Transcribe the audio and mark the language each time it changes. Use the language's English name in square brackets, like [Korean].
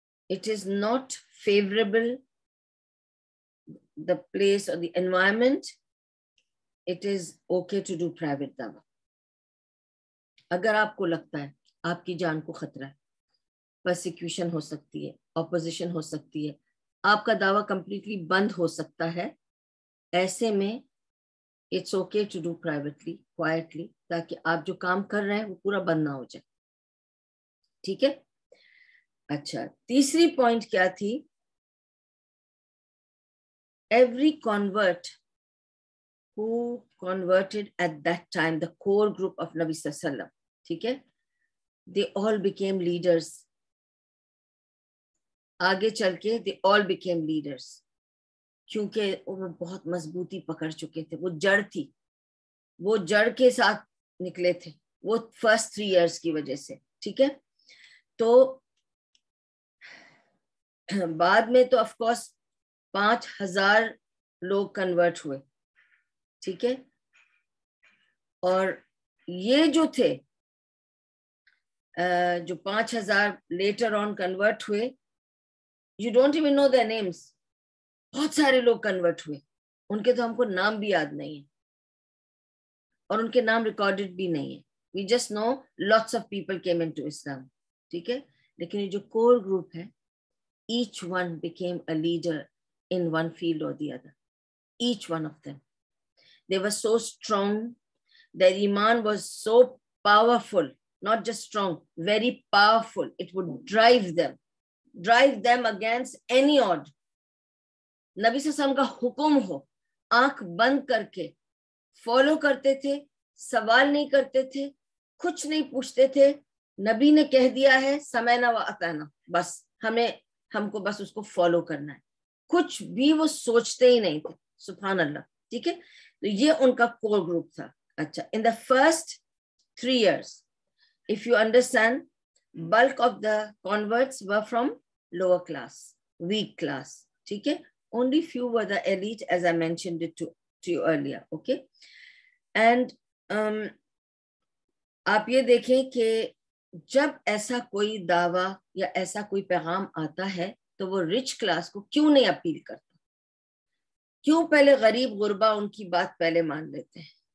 [English] it is not favorable, the place or the environment, it is okay to do private dawah. [Urdu] اگر آپ کو لگتا ہے آپ کی جان کو خطرہ ہے, پرسیکیوشن ہو سکتی ہے, اپوزیشن ہو سکتی ہے, آپ کا دعویٰ کمپلیٹلی بند ہو سکتا ہے, ایسے میں [English] it's okay to do privately, quietly, [Urdu] تاکہ آپ جو کام کر رہے ہیں وہ پورا بند نہ ہو جائے. ٹھیک ہے. اچھا, تیسری پوائنٹ کیا تھی؟ [English] Every convert who converted at that time, the core group of Nabi Sallallahu Alaihi Wasallam, ٹھیک ہے, they all became leaders. [Urdu] آگے چل کے [English] they all became leaders, [Urdu] کیونکہ وہ بہت مضبوطی پکڑ چکے تھے. وہ جڑ تھی, وہ جڑ کے ساتھ نکلے تھے, وہ فرسٹ 3 years کی وجہ سے. ٹھیک ہے, تو بعد میں تو آف کورس 5000 لوگ کنورٹ ہوئے. ٹھیک ہے, اور یہ جو تھے جو 5000 لیٹر آن کنورٹ ہوئے, [English] You don't even know their names. [Urdu] بہت سارے لوگ کنورٹ ہوئے, ان کے تو ہم کو نام بھی یاد نہیں ہے, اور ان کے نام ریکارڈڈ بھی نہیں ہے. [English] We just know lots of people came into Islam. [Urdu] ٹھیک ہے, لیکن یہ جو کور گروپ ہے, [English] each one became a leader in one field or the other. Each one of them. They were so strong. Their iman was so powerful. Not just strong, very powerful. It would drive them against any odd. [Urdu] نبی صلی اللہ علیہ وسلم کا حکم ہو, آنکھ بند کر کے follow کرتے تھے, سوال نہیں کرتے تھے, کچھ نہیں پوچھتے تھے. نبی نے کہہ دیا ہے سمعنا و اطعنا, بس ہم کو بس اس کو فالو کرنا ہے, کچھ بھی وہ سوچتے ہی نہیں تھے. سبحان اللہ. ٹھیک ہے, تو یہ ان کا کور گروپ تھا. [English] اچھا, in the first 3 years, if you understand, bulk of the converts were from lower class, weak class. ٹھیک ہے, only few were the elite, as I mentioned it to you earlier. [Urdu] Okay, and آپ یہ دیکھیں کہ جب ایسا کوئی دعویٰ یا ایسا کوئی پیغام آتا ہے تو وہ رچ کلاس کو کیوں نہیں اپیل کرتا, کیوں پہلے غریب غربا ان کی بات پہلے مان لیتے ہیں.